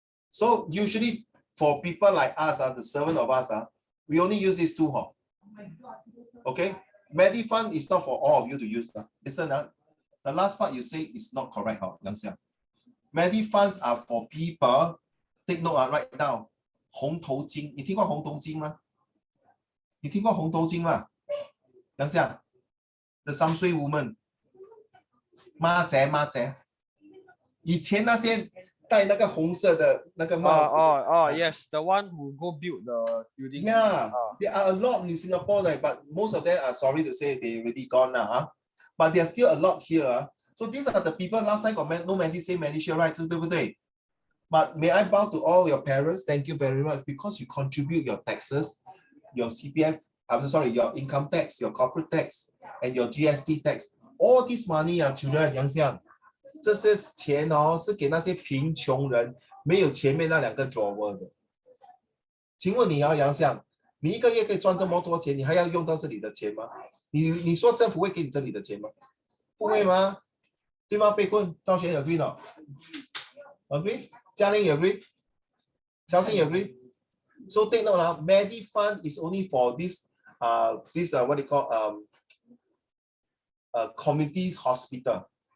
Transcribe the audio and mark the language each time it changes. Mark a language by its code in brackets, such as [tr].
[en] So usually for people like us, the 7 of us, we only use these two. Okay? MediFund is not for all of you to use. Listen, the last part you say is not correct, Yang Xiang. MediFunds are for people, take note, write down. [zh] 红头巾，你听过红头巾吗？你听过红头巾吗？杨想 ，The 3岁 woman， 妈姐，以前那些戴那个红色的那个帽子。 [en] Yes, the one who go build the building. Yeah, there are a lot in Singapore, but most of them are sorry to say they already gone now. But there are still a lot here. So these are the people last time got no MediSave, MediShield, right? [zh] 对不对？ [en] But may I bow to all your parents? Thank you very much because you contribute your taxes, your CPF, I'm sorry, your income tax, your corporate tax, and your GST tax. All this money, children, [zh] 杨相，这些钱是给那些贫穷人，没有前面那2个 drawer 的。请问你杨相，你一个月可以赚这么多钱，你还要用到这里的钱吗？你说政府会给你这里的钱吗？不会吗？对吗？被困，赵学有 agree 了 ？Agree？ [en] Jiang Ling, you agree? Xiao Xing, you agree? So take note now, MediFund is only for this what they call community hospital.